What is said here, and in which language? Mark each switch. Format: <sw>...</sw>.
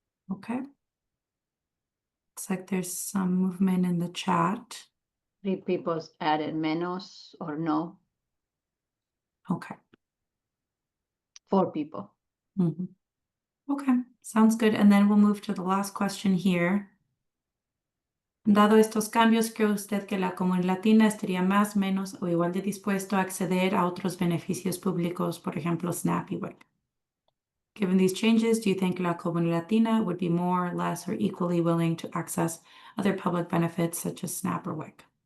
<en>Okay. Looks like there's some movement in the chat. 3 people added menos or no. Okay. 4 people. Okay, sounds good. And then we'll move to the last question here.</en> <es>Dado estos cambios, ¿cree usted que la comunidad latina estaría más, menos o igual de dispuesto a acceder a otros beneficios públicos, por ejemplo, SNAP y WIC?</es> <en>Given these changes, do you think la comunidad latina would be more, less, or equally willing to access other public benefits such as SNAP or WIC?</en>